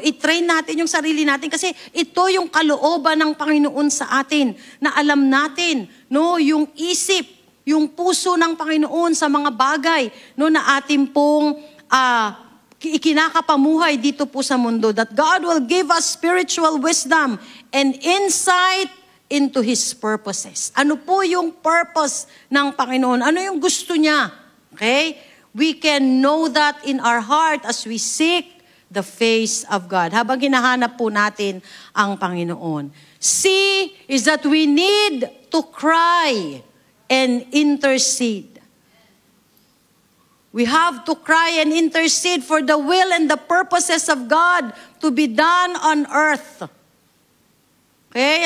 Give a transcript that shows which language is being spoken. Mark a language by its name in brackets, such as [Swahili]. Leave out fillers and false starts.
[Filipino] I-train natin yung sarili natin kasi ito yung kalooban ng Panginoon sa atin na alam natin, no, yung isip, yung puso ng Panginoon sa mga bagay, no, na atin pong ikinakapamuhay dito po sa mundo. [English] That God will give us spiritual wisdom and insight into His purposes. [Filipino] Ano po yung purpose ng Panginoon? Ano yung gusto niya? Okay? [English] We can know that in our heart as we seek the face of God. [Filipino] Habang hinahanap po natin ang Panginoon. [English] C is that we need to cry and intercede. We have to cry and intercede for the will and the purposes of God to be done on earth. Okay?